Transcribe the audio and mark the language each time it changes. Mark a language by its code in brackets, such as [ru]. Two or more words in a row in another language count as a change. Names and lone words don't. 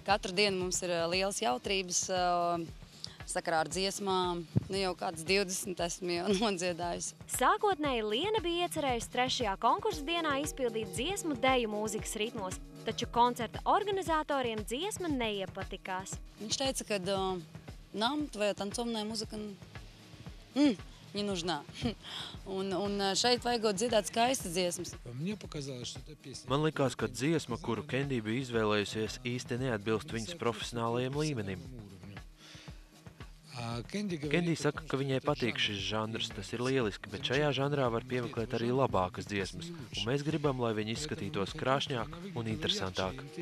[lv] Katru dienu mums ir lielas jautrības sakarā ar dziesmām. Jau kādas 20 esmu jau nodziedājusi. Sākotnēji Liena bija iecerējusi 3. konkursa dienā izpildīt dziesmu deju mūzikas ritmos, taču koncerta organizatoriem dziesma neiepatikās. Viņš teica, ka [ru] нам твоя танцовная музыка не нужна. [lv] Un šeit vajagot dziedāt skaistas dziesmas. Man likās, ka dziesma, kuru Kendi bija izvēlējusies, īsti neatbilst viņas profesionālajiem līmenim. Kendi saka, ka viņai patīk šis žanrs, tas ir lieliski, bet šajā žanrā var piemeklēt arī labākas dziesmas, un mēs gribam, lai viņi izskatītos krāšņāk un interesantāk.